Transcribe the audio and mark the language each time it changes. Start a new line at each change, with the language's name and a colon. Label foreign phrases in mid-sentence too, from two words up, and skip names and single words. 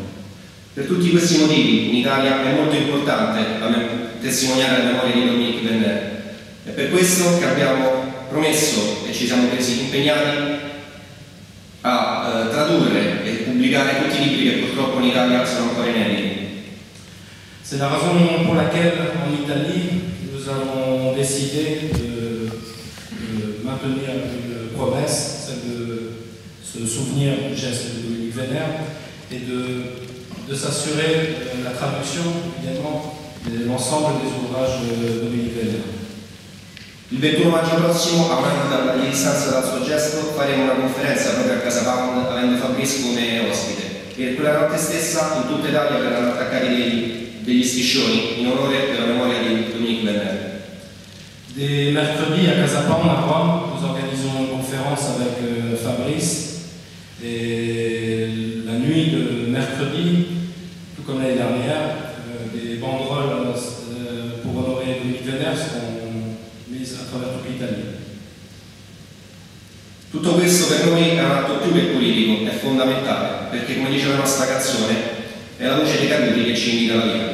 Italian: Per tutti questi motivi in Italia è molto importante testimoniare la memoria di Dominique Venner. È per questo che abbiamo promesso e ci siamo impegnati a tradurre e pubblicare tutti i libri che purtroppo in Italia sono ancora inediti.
French: C'est la raison pour laquelle en Italie nous avons décidé de maintenir une promesse, celle de se souvenir du geste de Dominique Venner et de s'assurer la traduction également de l'ensemble des ouvrages de Dominique Venner.
Italian: Il 21 maggio prossimo, a un anno di distanza dal suo gesto, faremo una conferenza proprio a Casa Pound avendo Fabrice come ospite e quella notte stessa in tutta Italia verranno attaccati degli striscioni in onore della memoria di Dominique Venner.
French: Dès mercredi à Casa Pound à Rome, nous organisons une conférence avec Fabrice et la nuit de mercredi, tout comme l'année dernière, des banderoles pour honorer Dominique Venner seront mise a travers
Italian: tutta l'Italia. Tutto questo per noi è un atto più che politico, è fondamentale, perché come dice la nostra canzone, è la luce dei caduti che ci indica la vita.